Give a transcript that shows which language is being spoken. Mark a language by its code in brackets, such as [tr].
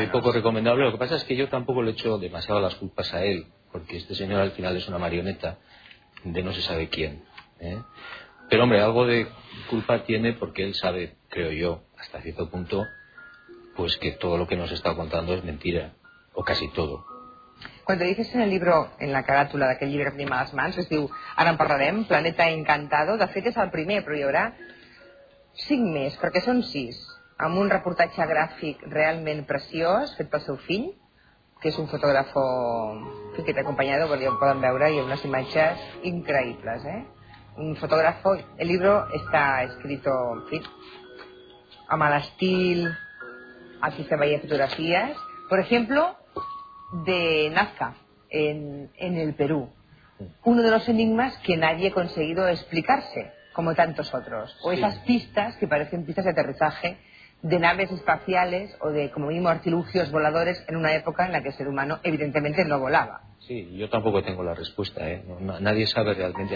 [es] Muy poco recomendable. Lo que pasa es que yo tampoco le echo demasiado las culpas a él, porque este señor al final es una marioneta de no se sabe quién, ¿eh? Pero hombre, algo de culpa tiene, porque él sabe, creo yo, hasta cierto punto, pues que todo lo que nos está contando es mentira, o casi todo. Cuando dices en el libro, en la carátula [ca] d'aquel llibre que tenim a les mans, es diu, ara en parlarem, Planeta Encantado, de fet és el primer, però hi haurà 5 més, perquè són 6, amb un reportatge gràfic realment preciós, fet pel seu fill, que és un fotògrafo que t'ha acompanyat, que ja poden veure, hi ha unes imatges increïbles, eh? Un fotògrafo, el llibre està escrit, en fi, a mal estil, aquí se veia fotografies, per exemple, de Nazca, en el Perú. [es] Uno de los enigmas que nadie ha conseguido explicarse, como tantos otros. O sí. Esas pistas que parecen pistas de aterrizaje de naves espaciales o de, como mínimo, artilugios voladores en una época en la que el ser humano evidentemente no volaba. Sí, yo tampoco tengo la respuesta, ¿eh? Nadie sabe realmente.